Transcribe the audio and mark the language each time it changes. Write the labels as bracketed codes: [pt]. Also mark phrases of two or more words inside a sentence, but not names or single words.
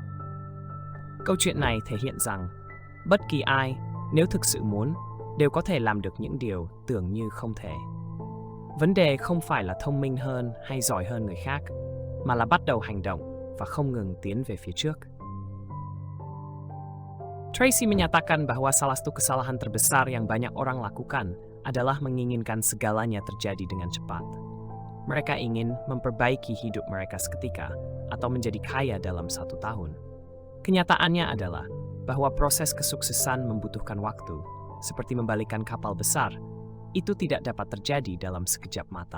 [vi] Câu chuyện này thể hiện rằng, bất kỳ ai, nếu thực sự muốn, đều có thể làm được những điều tưởng như không thể. Vấn đề không phải là thông minh hơn hay giỏi hơn người khác, mà là bắt đầu hành động và không ngừng tiến về phía trước. [id] Tracy menyatakan bahwa salah satu kesalahan terbesar yang banyak orang lakukan adalah menginginkan segalanya terjadi dengan cepat. Mereka ingin memperbaiki hidup mereka seketika atau menjadi kaya dalam 1 tahun. Kenyataannya adalah bahwa proses kesuksesan membutuhkan waktu, seperti membalikan kapal besar, itu tidak dapat terjadi dalam sekejap mata.